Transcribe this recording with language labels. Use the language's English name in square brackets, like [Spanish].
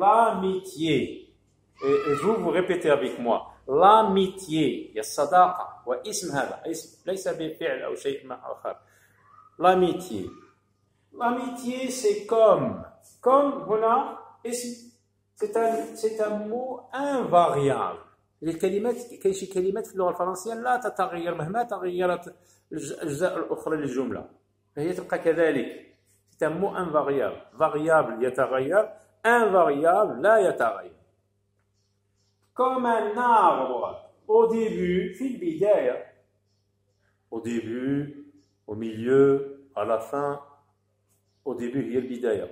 [French] L'amitié, et vous répétez avec moi. [Arabic] L'amitié, il y a الصداقة واسم هذا اسم ليس بفعل أو شيء آخر. [French] L'amitié. L'amitié c'est comme [Arabic] هنا اسم. [French] C'est un mot invariable. [Arabic] الكلمات كاين شي كلمات في اللغه الفرنسيه لا تتغير مهما تغيرت الاجزاء الاخرى للجمله فهي تبقى كذلك. [French] c'est un mot invariable variable [Arabic] يتغير [French] invariable لا يتغير. Comme un arbre. Au début, [Arabic] في البداية. [French] Au début, au milieu, à la fin. Au début [Arabic] هي البداية.